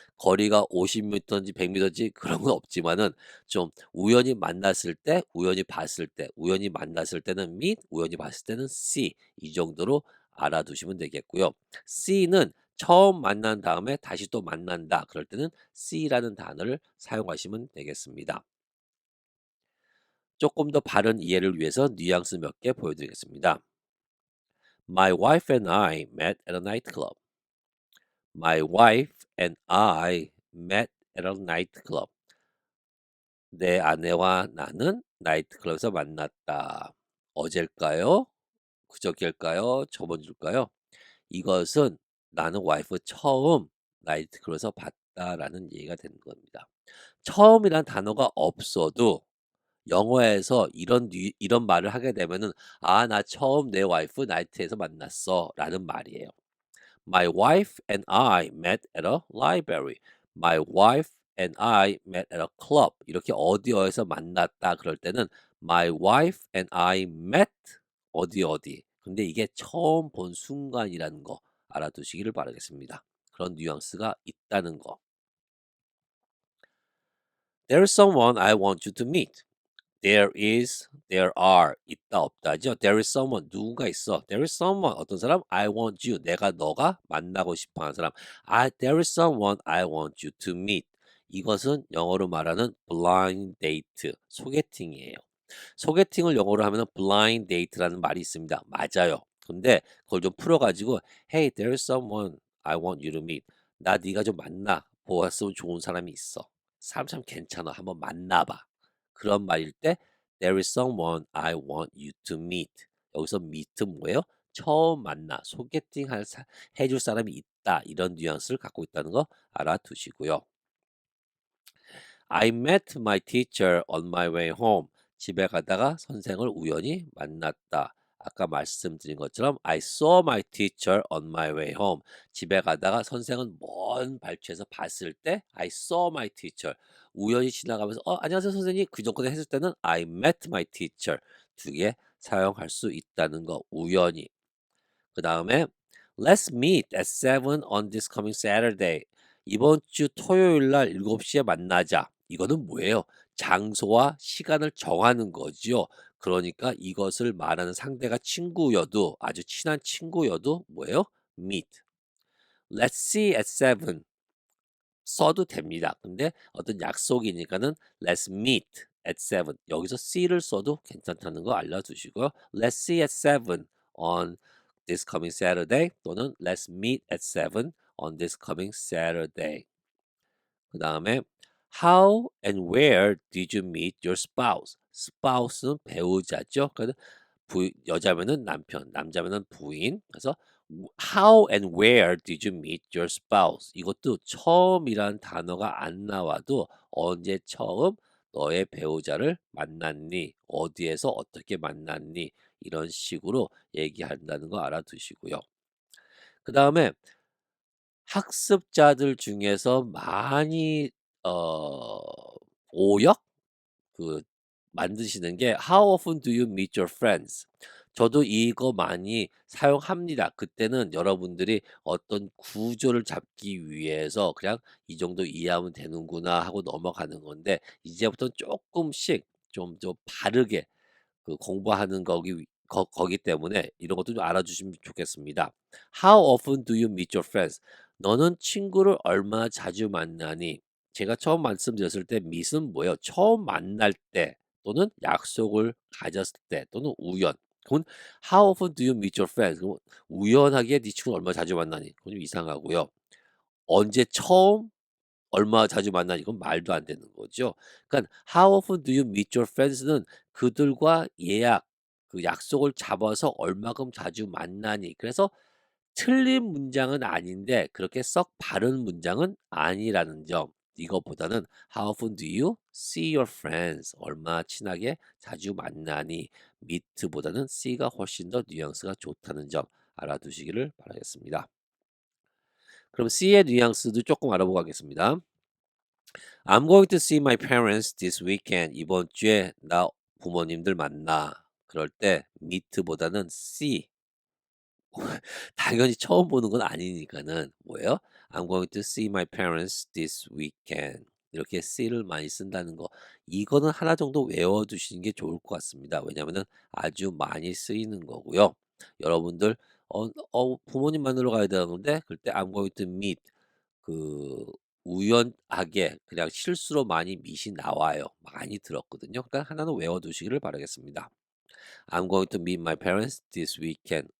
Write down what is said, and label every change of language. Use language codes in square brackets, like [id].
[ko] 거리가 50m인지 100m인지 그런 건 없지만은 좀 우연히 만났을 때, 우연히 봤을 때, 우연히 만났을 때는 meet, 우연히 봤을 때는 see 이 정도로 알아두시면 되겠고요. see는 처음 만난 다음에 다시 또 만난다. 그럴 때는 see라는 단어를 사용하시면 되겠습니다. 조금 더 바른 이해를 위해서 뉘앙스 몇 개 보여드리겠습니다. [en] My wife and I met at a nightclub. My wife and I met at a nightclub. [ko] 내 아내와 나는 나이트클럽에서 만났다. 어제일까요? 그저께일까요? 저번 주일까요? 이것은 나는 와이프 처음 나이트클럽에서 봤다라는 얘기가 되는 겁니다. 처음이란 단어가 없어도 영어에서 이런 말을 하게 되면은 나 처음 내 와이프 나이트에서 만났어라는 말이에요. [en] My wife and I met at a library. My wife and I met at a club. [ko] 이렇게 어디에서 만났다 그럴 때는 [en] my wife and I met [ko] 어디 어디. 근데 이게 처음 본 순간이라는 거 알아두시기를 바라겠습니다. 그런 뉘앙스가 있다는 거. [en] There is someone I want you to meet. There is, there are, [ko] 있다 없다죠. [en] There is someone, [ko] 누군가 있어. [en] There is someone, [ko] 어떤 사람? [en] I want you, [ko] 너가 만나고 싶어하는 사람. [en] There is someone I want you to meet. [ko] 이것은 영어로 말하는 blind date, 소개팅이에요. 소개팅을 영어로 하면 blind date라는 말이 있습니다. 맞아요. 근데 그걸 좀 풀어가지고 [en] Hey, there is someone I want you to meet. [ko] 나 네가 좀 만나 보았으면 좋은 사람이 있어. 사람 참 괜찮아. 한번 만나봐. 그런 말일 때 [en] There is someone I want you to meet. [ko] 여기서 meet 뭐예요? 처음 만나, 소개팅 해줄 사람이 있다. 이런 뉘앙스를 갖고 있다는 거 알아두시고요. [en] I met my teacher on my way home. [ko] 집에 가다가 선생을 우연히 만났다. 아까 말씀드린 것처럼 [en] I saw my teacher on my way home. [ko] 집에 가다가 선생은 먼 발치에서 봤을 때 [en] I saw my teacher. [ko] 우연히 지나가면서 안녕하세요 선생님. 그 정도 했을 때는 [en] I met my teacher. [ko] 두 개 사용할 수 있다는 거 우연히. 그 다음에 [en] Let's meet at 7 on this coming Saturday. [ko] 이번 주 토요일 날 7시에 만나자. 이거는 뭐예요? 장소와 시간을 정하는 거죠. 그러니까 이것을 말하는 상대가 친구여도 아주 친한 친구여도 뭐예요? [en] meet. Let's see at 7 [ko] 써도 됩니다. 근데 어떤 약속이니까는 [en] let's meet at 7 [ko] 여기서 see를 써도 괜찮다는 거 알려두시고요. [en] Let's see at 7 on this coming Saturday [ko] 또는 [en] let's meet at 7 on this coming Saturday. [ko] 그 다음에 [en] How and where did you meet your spouse? [ko] spouse는 배우자죠. 그래서 여자면은 남편, 남자면은 부인. 그래서 [en] How and where did you meet your spouse? [ko] 이것도 처음이란 단어가 안 나와도 언제 처음 너의 배우자를 만났니? 어디에서 어떻게 만났니? 이런 식으로 얘기한다는 거 알아두시고요. 그 다음에 학습자들 중에서 많이 어, 오역 그 만드시는 게 [en] How often do you meet your friends? [ko] 저도 이거 많이 사용합니다. 그때는 여러분들이 어떤 구조를 잡기 위해서 그냥 이 정도 이해하면 되는구나 하고 넘어가는 건데 이제부터 조금씩 좀 바르게 그 공부하는 거기 때문에 이런 것도 좀 알아주시면 좋겠습니다. [en] How often do you meet your friends? [ko] 너는 친구를 얼마나 자주 만나니? 제가 처음 말씀드렸을 때 meet은 뭐예요? 처음 만날 때 또는 약속을 가졌을 때 또는 우연. 그건 [en] How often do you meet your friends? [ko] 그럼 우연하게 네 친구를 얼마나 자주 만나니? 그건 좀 이상하고요. 언제 처음 얼마나 자주 만나니? 이건 말도 안 되는 거죠. 그러니까 [en] How often do you meet your friends [ko] 는 그들과 그 약속을 잡아서 얼마큼 자주 만나니? 그래서 틀린 문장은 아닌데 그렇게 썩 바른 문장은 아니라는 점. [en] 이것보다는 How often do you see your friends? [ko] 얼마나 친하게 자주 만나니? meet보다는 see가 훨씬 더 뉘앙스가 좋다는 점 알아두시기를 바라겠습니다. 그럼 see의 뉘앙스도 조금 알아보고 가겠습니다. [en] I'm going to see my parents this weekend. [ko] 이번 주에 나 부모님들 만나. 그럴 때 meet보다는 see. 당연히 처음 보는 건 아니니까는 뭐예요? [en] I'm going to see my parents this weekend. [ko] 이렇게 see를 많이 쓴다는 거. 이거는 하나 정도 외워두시는 게 좋을 것 같습니다. 왜냐하면 아주 많이 쓰이는 거고요. 여러분들 부모님 만나러 가야 되는데 그때 [en] I'm going to meet [ko] 그 우연하게 그냥 실수로 많이 밑이 나와요. 많이 들었거든요. 그러니까 하나는 외워두시기를 바라겠습니다. [en] I'm going to meet my parents this weekend.